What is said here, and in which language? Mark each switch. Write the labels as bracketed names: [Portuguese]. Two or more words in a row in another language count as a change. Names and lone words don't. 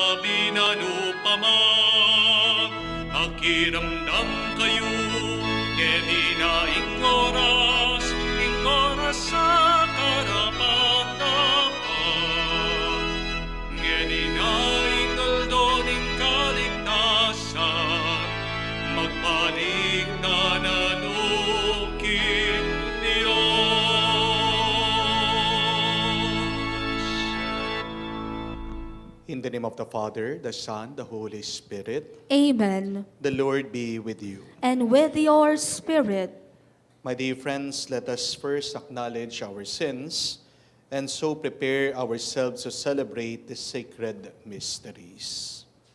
[Pampanga] binanupaman, pakiramdam kayo, ing oras sa karapat-dapat, ing aldo ning kaligtasan, magbalik na nanukin Diyos. [English] In the name of the Father, the Son, the Holy Spirit. Amen. The Lord be with you. And with your spirit. My dear friends, let us first acknowledge our sins and so prepare ourselves to celebrate the sacred mysteries.